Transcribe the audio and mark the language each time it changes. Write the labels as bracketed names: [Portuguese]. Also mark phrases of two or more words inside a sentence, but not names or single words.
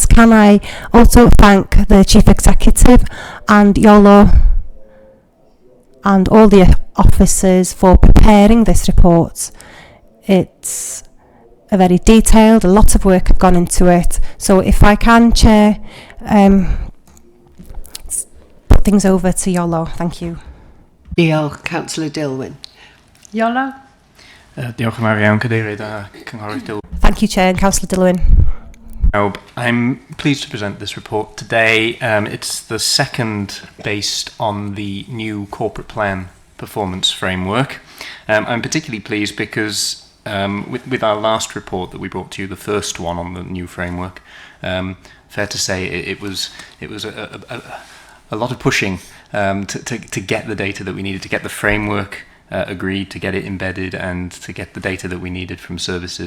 [English] Can I also thank the Chief Executive and Yolo and all the officers for preparing this report. It's a very detailed, a lot of work have gone into it. So if I can, Chair, put things over to Yolo. Thank you. [Welsh] Diolch, Councillor Dilwyn. Yolo? Diolch yn fawr iawn, Cadeirydd a Cynghorydd Dilwyn. [English] Thank you, Chair, and Councillor Dilwyn. I'm pleased to present this report today. It's the second based on the new corporate plan performance framework. I'm particularly pleased because with our last report that we brought to you, the first one on the new framework, fair to say it was a lot of pushing to get the data that we needed, to get the framework agreed, to get it embedded, and to get the data that we needed from services.